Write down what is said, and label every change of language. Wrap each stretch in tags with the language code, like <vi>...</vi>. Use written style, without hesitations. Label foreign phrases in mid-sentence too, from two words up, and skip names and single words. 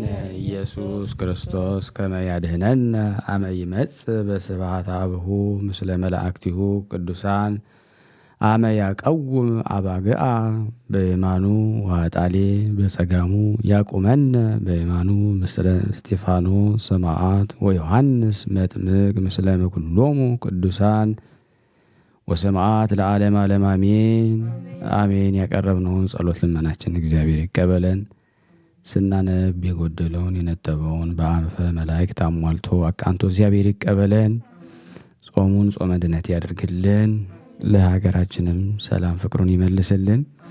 <gez>ኢየሱስ ክርስቶስ ከመ ያድኅነነ አመ ይመጽእ በስብሐት አብሁ ምስለ መላእክቲሁ ቅዱሳን አመ ያቀውም አባግዓ በየማኑ ወአጣሌ በጸጋሙ ያቁመነ በየማኑ ምስለ እስጢፋኖስ ሰማዕት ወዮሐንስ መጥምቅ ምስለ ኩሎሙ ቅዱሳን ወሰማዕት ለዓለም ዓለም አሜን አሜን።</gez> <am>ያቀረብነውን ጸሎት ልመናችን እግዚአብሔር ይቀበለን። ስናነብ የጎደለውን የነጠበውን በአፈ መላእክት አሟልቶ አቃንቶ እግዚአብሔር ይቀበለን። ጾሙን ጾመ ድነት ያደርግልን። ለሀገራችንም ሰላም ፍቅሩን ይመልስልን።</am>